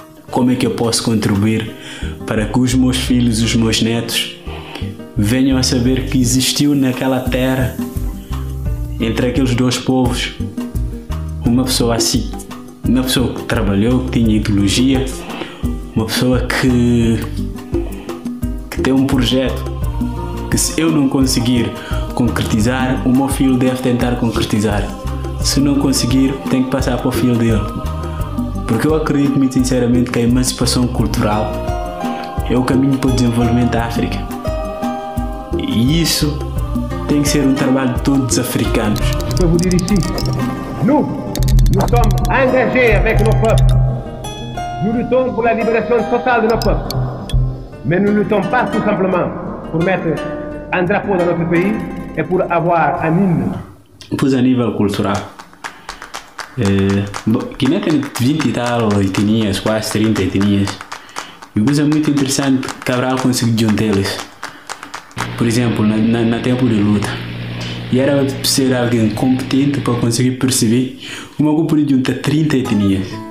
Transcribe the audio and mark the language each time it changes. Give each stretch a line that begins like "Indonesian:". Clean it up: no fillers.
Portuguese: Como é que eu posso contribuir para que os meus filhos, os meus netos, venham a saber que existiu naquela terra, entre aqueles dois povos, uma pessoa assim, uma pessoa que trabalhou, que tinha ideologia, uma pessoa que tem um projeto que, se eu não conseguir concretizar, o meu filho deve tentar concretizar. Se não conseguir, tem que passar para o filho dele. Porque eu acredito muito sinceramente que a emancipação cultural é o caminho para o desenvolvimento da África. E isso tem que ser um trabalho de todos os africanos.
French: Je peux vous dire ici, nous sommes engagés avec nos peuples. Nous luttons pour la libération totale de nos peuples. Mais nous ne luttons pas tout simplement pour mettre un drapeau dans notre pays et pour avoir un hymne.
Portuguese: Pois a nível cultural, Guiné tem 20 e tal etnias, quase 30 etnias. E uma coisa muito interessante, Cabral conseguiu juntá-las. Por exemplo, na tempo de luta. E era ser alguém competente para conseguir perceber como eu podia juntar 30 etnias.